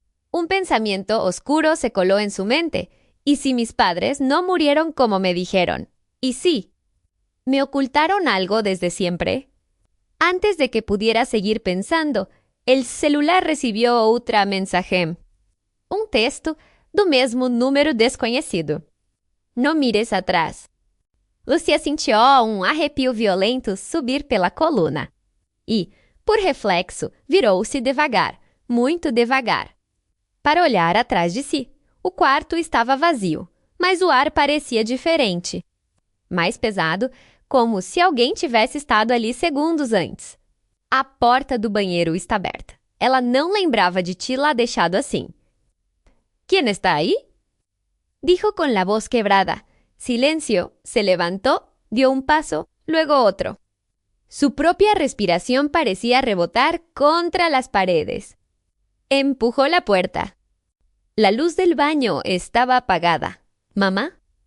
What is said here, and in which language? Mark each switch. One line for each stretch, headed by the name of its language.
Spanish: Un pensamiento oscuro se coló en su mente. ¿Y si mis padres no murieron como me dijeron? ¿Y sí? ¿Me ocultaron algo desde siempre? Antes de que pudiera seguir pensando, el celular recibió
Portuguese: outra mensagem. Texto do mesmo número desconhecido. Não mires atrás. Lucía sentiu arrepio violento subir pela coluna. E, por reflexo, virou-se devagar, muito devagar, para olhar atrás de si. O quarto estava vazio, mas o ar parecia diferente. Mais pesado, como se alguém tivesse estado ali segundos antes. A porta do banheiro está aberta. Ela não lembrava de tê-la deixado assim.
Spanish: ¿Quién está ahí?, dijo con la voz quebrada. Silencio. Se levantó, dio un paso, luego otro. Su propia respiración parecía rebotar contra las paredes. Empujó la puerta. La luz del baño estaba apagada. ¿Mamá?